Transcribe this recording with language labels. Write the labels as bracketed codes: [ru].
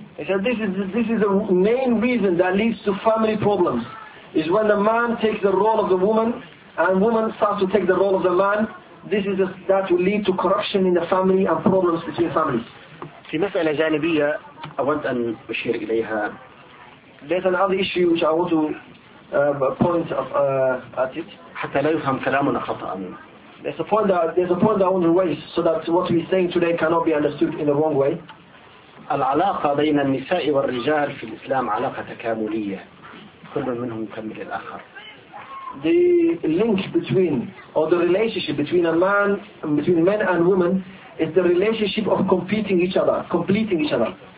[en] He said, this is the main reason that leads to family problems, is when the man takes the role of the woman, and woman starts to take the role of the man, this is that will lead to corruption in the family and problems between families. [ar] في مسألة جانبية أود أن أشير إليها. [en] There's another issue which I want to point at it. [ar] حتى لا يفهم كلامنا خطأ. [en] There's a point that I want to raise so that what we're saying today cannot be understood in the wrong way. [ar] العلاقة بين النساء والرجال في الإسلام علاقة تكاملية. كل منهم يكمل الآخر. [en] The link between or the relationship between a man between men and women is the relationship of completing each other.